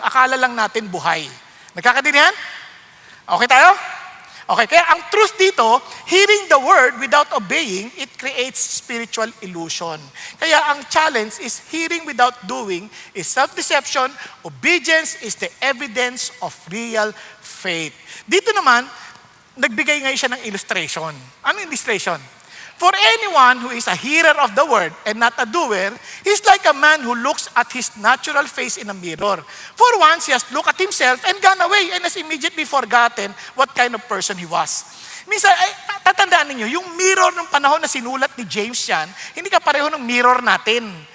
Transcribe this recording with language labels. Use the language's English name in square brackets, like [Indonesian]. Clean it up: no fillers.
[Filipino] Akala lang natin buhay. Nagkakadinihan? Okay tayo? [English] Okay, kaya ang truth dito, hearing the word without obeying, it creates spiritual illusion. Kaya ang challenge is hearing without doing is self-deception. Obedience is the evidence of real faith. [Filipino] Dito naman, nagbigay ngayon siya ng illustration. Ano illustration? [English] For anyone who is a hearer of the word and not a doer, he's like a man who looks at his natural face in a mirror. For once, he has looked at himself and gone away and has immediately forgotten what kind of person he was. [Filipino] Minsan, tatandaan ninyo, yung mirror ng panahon na sinulat ni James yan, hindi ka pareho ng mirror natin.